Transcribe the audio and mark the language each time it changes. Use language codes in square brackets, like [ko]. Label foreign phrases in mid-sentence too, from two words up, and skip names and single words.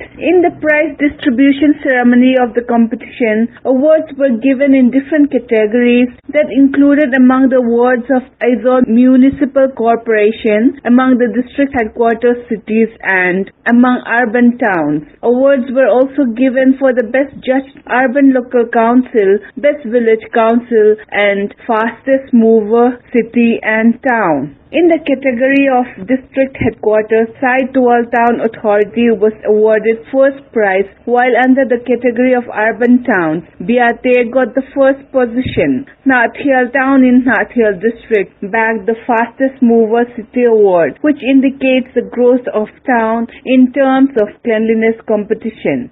[en] In the prize distribution ceremony of the competition, awards were given in different categories that included among the awards of Aizawl Municipal Corporation, among the district headquarters cities and among urban towns. Awards were also given for the best judged urban local council, best village council and fastest mover city and town. In the category of district headquarters, Saitual Town Authority was awarded first prize, while under the category of urban towns, Biate got the first position. Nathial Town in Nathial district bagged the fastest mover city award, which indicates the growth of town in terms of cleanliness competition.